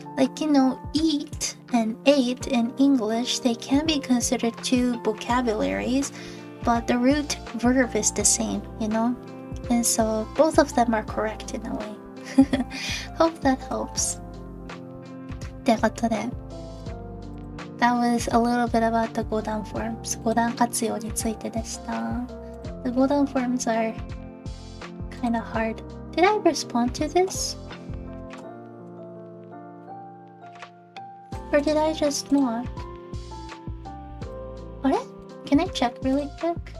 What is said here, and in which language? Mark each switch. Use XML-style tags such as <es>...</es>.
<en>Like, you know, eat and ate in English, they can be considered two vocabularies, but the root verb is the same, you know? And so both of them are correct in a way. Hope that helps.</en> <ja>ということで、</ja> <en>That was a little bit about the 語談 forms.</en> <ja>語談活用についてでした。</ja> <en>The 語談 forms are kind of hard. Did I respond to this? Or did I just not?</en> <ja>あれ?</ja> <en>Can I check really quick?</en>